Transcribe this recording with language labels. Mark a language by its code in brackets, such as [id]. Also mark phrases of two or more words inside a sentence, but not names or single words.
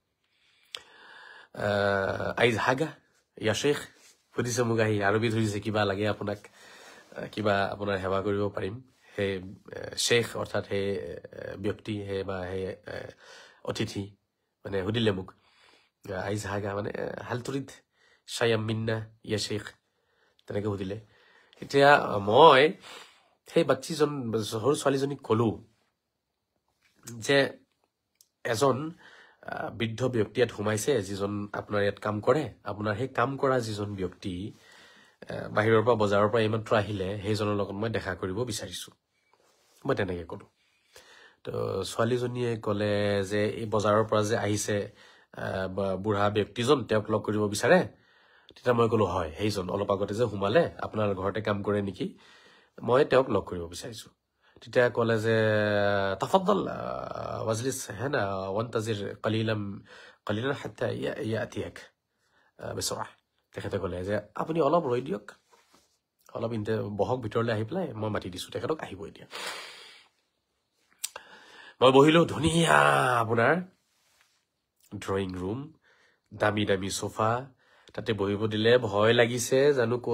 [ar] أي حاجة يا شيخ [as] সুধিছে মোক আহি আৰবীত সুধিছে কিবা লাগে আপোনাক কিবা আপোনাৰ সেৱা কৰিব পাৰিম হে শেখ অৰ্থাৎ হে ব্যক্তি হে বা হে অতিথি মানে সুধিলে মোক [ar] أي حاجة [as] মানে [ar] هل تريد شيئا منا يا شيخ [as] তেনেকে সুধিলে এতিয়া মই সেই বাচ্চিজন সৰু ছোৱালীজনীক কলো যে এজন বৃদ্ধ ব্যক্তি ইয়াত সোমাইছে যিজন আপোনাৰ ইয়াত কাম কৰে আপোনাৰ সেই কাম কৰা যিজন ব্যক্তি বাহিৰৰ পৰা বজাৰৰ পৰা এইমাত্ৰ আহিলে সেইজনৰ লগত মই দেখা কৰিব বিচাৰিছো মই তেনেকে কলো তো ছোৱালীজনীয়ে ক'লে যে এই বজাৰৰ পৰা যে আহিছে বুঢ়া ব্যক্তিজন তেওঁক লগ কৰিব বিচাৰে তেতিয়া মই ক'লো হয় সেইজন অলপ আগতে যে সোমালে আপোনাৰ ঘৰতে কাম কৰে নেকি মই তেওঁক লগ কৰিব বিচাৰিছো তেতিয়া ক'লে যে [ar] تفضل واجلس هنا وانتظر قليلا حتى ياتيك بسرعه [as] তেখেতে ক'লে যে আপুনি অলপ ৰৈ দিয়ক অলপ বহক ভিতৰলৈ আহি পেলাই মই মাতি দিছো তেখেতক আহিব এতিয়া মই বহিলো ধুনীয়া আপোনাৰ [en] drawing room [as] দামী দামী সোফা তাতে বহিব দিলে ভয় লাগিছে জানো ক'ত